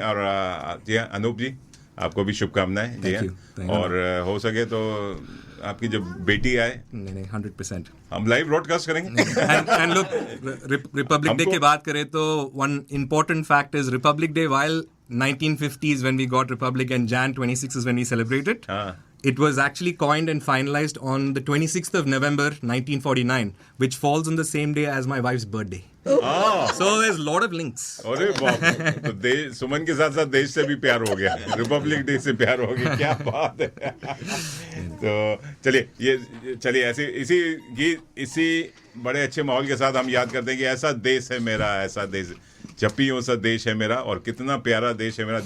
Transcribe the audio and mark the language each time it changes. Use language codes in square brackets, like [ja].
[hi] और जी हाँ, अनूप जी आपको भी शुभकामनाएं। जी हाँ, और हो सके तो आपकी जब बेटी आए, नहीं 100% हम लाइव ब्रॉडकास्ट करेंगे। [en] and look, Republic Day [hi] की बात करें तो [en] One important fact is Republic Day while 1950s when we got Republic and Jan 26 is when we celebrated. It was actually coined and finalized on the 26th of November 1949, which falls on the same day as my wife's birthday. So there's a lot of links. [hi] अरे बाप रे, तो देश, सुमन के साथ साथ देश से भी प्यार हो गया, रिपब्लिक डे से प्यार हो गया, क्या बात है। तो चलिए ऐसे इसी बड़े अच्छे माहौल के साथ हम याद करते हैं कि ऐसा देश है मेरा, ऐसा देश जब भी हो सा देश है मेरा, और कितना प्यारा देश है मेरा।